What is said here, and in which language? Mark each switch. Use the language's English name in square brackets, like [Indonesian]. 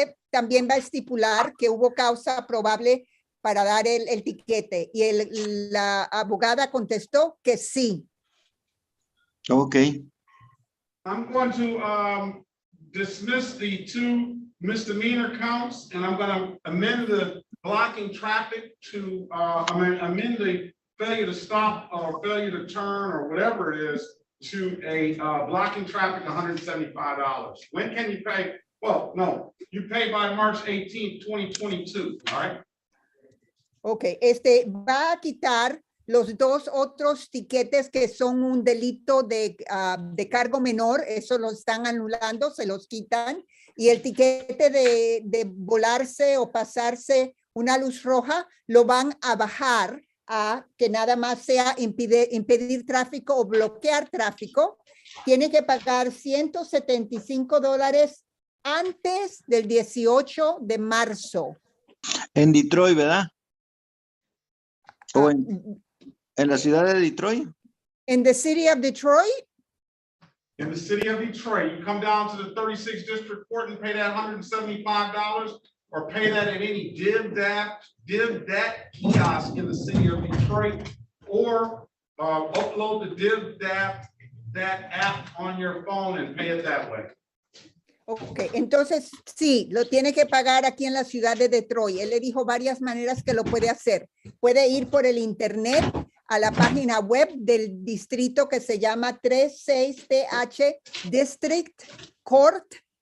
[Spanish] también va a estipular que hubo causa probable para dar el tiquete. Y la abogada contestó que sí. [English] Okay. I'm going to dismiss the 2 misdemeanor counts, and I'm going to amend the blocking traffic to, amend the failure to stop or failure to turn or whatever it is to a blocking traffic $175. When can you pay? Well, no, you pay by March 18th, 2022, all right? [Spanish] Ok, va a quitar los 2 otros tiquetes que son un delito de cargo menor, eso lo están anulando, se los quitan, y el tiquete de volarse o pasarse una luz roja lo van a bajar a que nada más sea impedir tráfico o bloquear tráfico. Tiene que pagar $175 antes del 18 de marzo. En Detroit, ¿verdad? ¿O en la ciudad de Detroit? [English] In the city of Detroit? In the city of Detroit, you come down to the 36th District Court and pay that $175, or pay that at any div dat kiosk in the city of Detroit, or upload the div dat app on your phone and pay it that way. [Spanish] Ok, entonces sí, lo tiene que pagar aquí en la ciudad de Detroit. Él le dijo varias maneras que lo puede hacer. Puede ir por el internet a la página web del distrito que se llama 36th District Court.org.